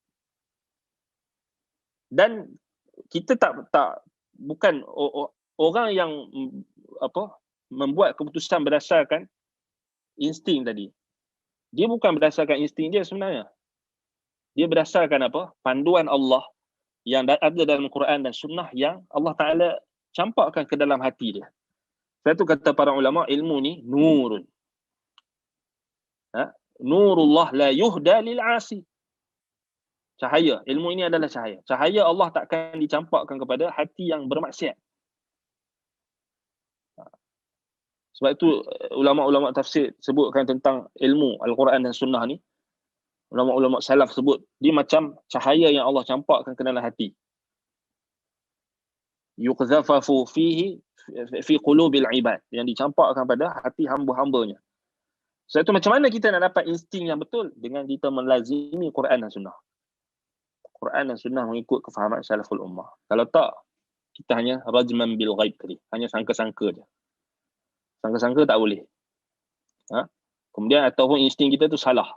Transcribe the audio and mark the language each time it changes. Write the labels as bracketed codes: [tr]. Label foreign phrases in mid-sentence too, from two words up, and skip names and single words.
[ms] Dan kita bukan orang yang membuat keputusan berdasarkan insting tadi. Dia bukan berdasarkan insting dia sebenarnya. Dia berdasarkan panduan Allah yang ada dalam Quran dan Sunnah yang Allah Ta'ala campakkan ke dalam hati dia. Sebab itu kata para ulama, ilmu ni nurun. [ar] نور الله لا يهدى للعاصي. [ms] Cahaya. Ilmu ini adalah cahaya. Cahaya Allah takkan dicampakkan kepada hati yang bermaksiat. Sebab itu ulama-ulama tafsir sebutkan tentang ilmu Al-Quran dan Sunnah ni. Ulama-ulama salaf sebut dia macam cahaya yang Allah campakkan ke dalam hati. [ar] يقذف فيه في قلوب العباد, [ms] yang dicampakkan pada hati hamba-hambanya. Sebab itu macam mana kita nak dapat insting yang betul? Dengan kita melazimi Quran dan Sunnah. Quran dan Sunnah mengikut kefahaman [ar] سلف الأمة. [ms] Kalau tak, kita hanya [ar] رجما بالغيب [ms] tadi, hanya sangka-sangka je. Sangka-sangka tak boleh. Kemudian ataupun insting kita tu salah.